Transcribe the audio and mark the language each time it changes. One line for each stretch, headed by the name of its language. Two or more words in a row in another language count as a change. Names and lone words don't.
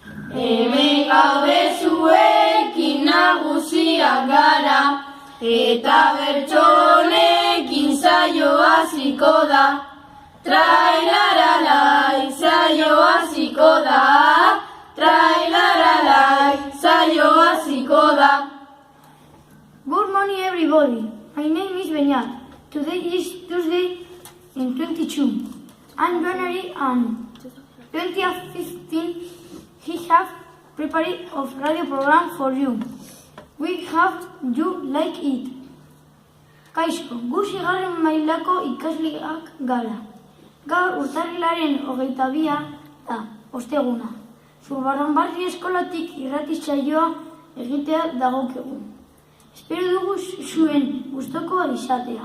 Basque: Hemen gaude zuekin nagusiak gara, eta bertso honekin saioa hasiko da. Trailaralai, saioa hasiko da. Trailaralai, saioa hasiko da.
English: Good morning everybody, my name is Beñat. Today is Tuesday in 22. I'm January and 2015. He have prepared a radio program for you. We have you like it.
Basque: Kaixo, gu seigarren mailako ikasleak gara. Gaur urtarrilaren 22 da, osteguna. Zurbarranbarri eskolatik irrati saioa egitea dagokigu. Espero dugu zuen gustoko izatea.